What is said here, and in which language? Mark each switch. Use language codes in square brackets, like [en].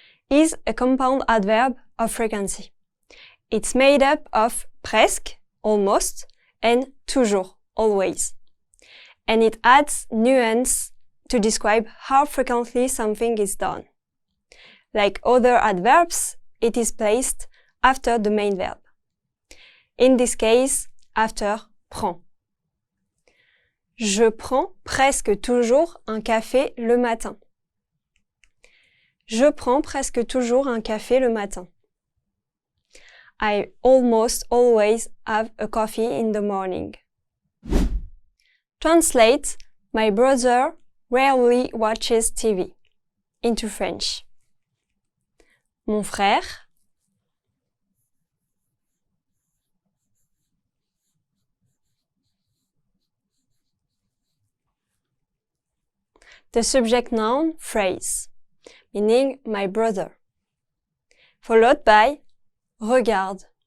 [en] Is a compound adverb of frequency. It's made up of presque, almost, and toujours, always. And it adds nuance to describe how frequently something is done. Like other adverbs, it is placed after the main verb. In this case, after prends. [fr] Je prends presque toujours un café le matin. Je prends presque toujours un café le matin. [en] I almost always have a coffee in the morning. Translate, my brother rarely watches TV, into French. [fr] Mon frère [en] the subject noun phrase, meaning my brother, followed by regarde.